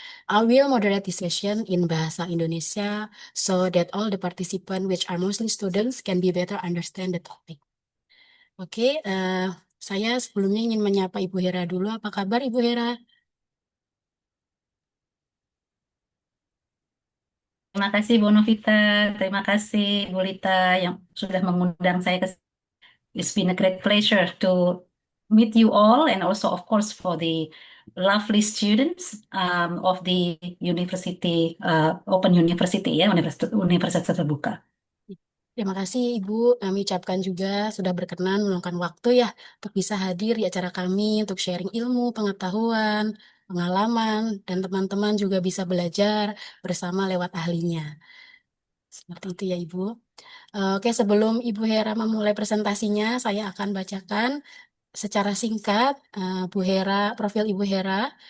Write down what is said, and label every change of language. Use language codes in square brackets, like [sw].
[en] I will moderate the session in Bahasa Indonesia so that all the participants, which are mostly students, can be better understand the topic. [id] Oke, saya sebelumnya ingin menyapa Ibu Hera dulu. Apa kabar Ibu Hera? Terima kasih Bu Novita, terima kasih Bu Lita yang sudah mengundang saya ke. [en] It's been a great pleasure to meet you all, and also of course for the lovely students of the university, Open University ya, Universitas Terbuka. [id] Terima kasih Ibu, kami ucapkan juga sudah berkenan meluangkan waktu ya untuk bisa hadir di acara kami untuk sharing ilmu, pengetahuan, pengalaman, dan teman-teman juga bisa belajar bersama lewat ahlinya. Seperti itu ya Ibu. Oke, sebelum Ibu Hera memulai presentasinya, saya akan bacakan secara singkat, Bu Hera, profil Ibu Hera.